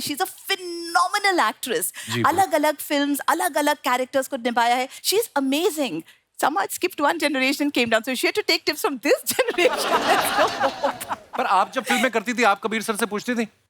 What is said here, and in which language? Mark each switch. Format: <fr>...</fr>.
<en>She's a phenomenal actress.</en> <hi>अलग-अलग films, अलग-अलग characters को निभाया है।</hi> <en>She's amazing. Somehow it skipped one generation, came down. So she had to take tips from this generation.</en> <hi>पर आप जब फिल्में करती थी, आप कबीर सर से पूछती थी?</hi>